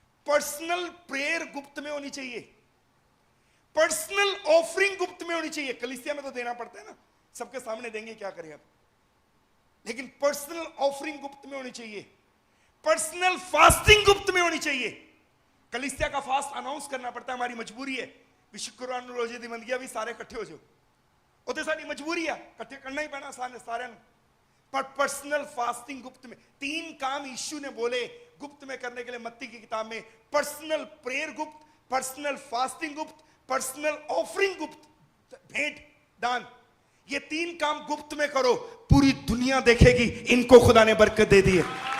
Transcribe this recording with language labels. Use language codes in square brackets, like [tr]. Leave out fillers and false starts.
[hi] Personal prayer गुप्त में होनी चाहिए। पर्सनल ऑफरिंग गुप्त में होनी चाहिए। कलीसिया में तो देना पड़ता है ना, सबके सामने देंगे, क्या करें अब। लेकिन पर्सनल ऑफरिंग गुप्त में होनी चाहिए। पर्सनल फास्टिंग गुप्त में होनी चाहिए। कलीसिया का फास्ट अनाउंस करना पड़ता है, हमारी मजबूरी है। शुक्रवार रोजे दी मंदिया भी सारे इकट्ठे हो जाओ, [pa] ਉਹ ਤੇ ਸਾਡੀ ਮਜਬੂਰੀ ਆ, ਇਕੱਠੇ ਕਰਨਾ ਹੀ ਪੈਣਾ ਸਾਰਿਆਂ ਨੂੰ। [hi] पर पर्सनल फास्टिंग गुप्त में। 3 काम यीशु ने बोले गुप्त में करने के लिए मत्ती की किताब में। पर्सनल प्रेयर गुप्त, पर्सनल फास्टिंग गुप्त, पर्सनल ऑफरिंग गुप्त, भेंट दान। ये 3 काम गुप्त में करो, पूरी दुनिया देखेगी इनको खुदा ने बरकत दे दी है।